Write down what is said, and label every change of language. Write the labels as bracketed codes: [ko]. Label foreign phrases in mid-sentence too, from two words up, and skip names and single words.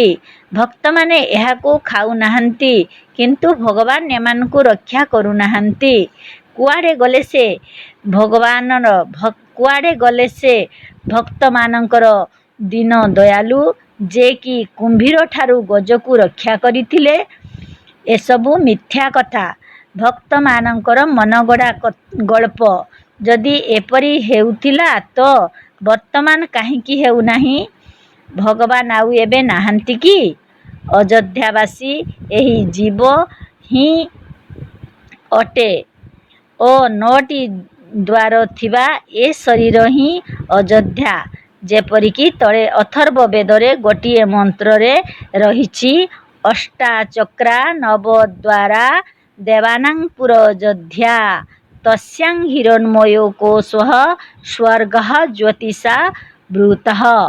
[or] ଭକ୍ତ ମାନେ ଏହାକୁ ଖାଉ ନାହାନ୍ତି, କିନ୍ତୁ ଭଗବାନ ଏମାନଙ୍କୁ ରକ୍ଷା କରୁ ନାହାନ୍ତି। କୁଆଡେ ଗଲେ ସେ ଭଗବାନର କୁଆଡେ ଗଲେ ସେ ଭକ୍ତ ମାନଙ୍କର ଦୀନ ଦୟାଳୁ ଯେ କି କୁମ୍ଭୀର ଠାରୁ ଗଜକୁ ରକ୍ଷା କରିଥିଲେ। ଏସବୁ ମିଥ୍ୟା କଥା, ଭକ୍ତ ମାନଙ୍କର ମନଗଢା ଗଳ୍ପ। ଯଦି ଏପରି ହେଉଥିଲା ତ ବର୍ତ୍ତମାନ କାହିଁକି ହେଉ ନାହିଁ? ଭଗବାନ ଆଉ ଏବେ ନାହାନ୍ତି କି? ଅଯୋଧ୍ୟାବାସୀ ଏହି ଜୀବ ହିଁ ଅଟେ ଓ 9ଟି ଦ୍ୱାର ଥିବା ଏ ଶରୀର ହିଁ ଅଯୋଧ୍ୟା। ଯେପରିକି ତଳେ ଅଥର୍ବ ବେଦରେ ଗୋଟିଏ ମନ୍ତ୍ରରେ ରହିଛି, [sa] ଅଷ୍ଟାଚକ୍ରା ନବଦ୍ୱାରା ଦେବାନାଂ ପୁର ଅଯୋଧ୍ୟା ତସ୍ୟାଂ ହିରଣ୍ମୟୋ କୋଶଃ ସ୍ୱର୍ଗଃ ଜ୍ୟୋତିଷା ବୃତଃ।